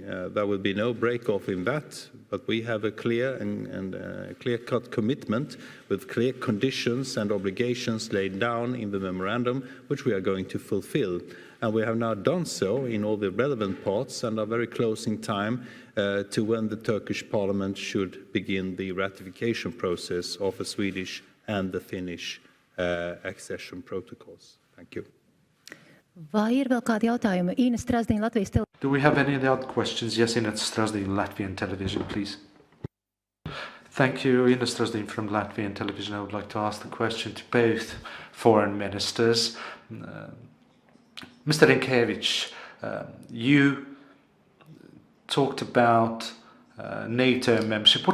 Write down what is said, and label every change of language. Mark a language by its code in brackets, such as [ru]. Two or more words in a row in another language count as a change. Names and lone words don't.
[en] There will be no break-off in that, but we have a clear and clear-cut commitment with clear conditions and obligations laid down in the memorandum, which we are going to fulfill. And we have now done so in all the relevant parts and are very close in time to when the Turkish parliament should begin the ratification process of the Swedish and the Finnish accession protocols. Thank you. [lv] Vai ir vēl kādi jautājumi? Ina Strazdīna, Latvijas television. [en] Do we have any other questions? Yes, Ina Strazdīna, Latvian television, please. Thank you, Ina Strazdīna from Latvian television. I would like to ask the question to both foreign ministers. Mr. Rinkevich, you talked about NATO membership.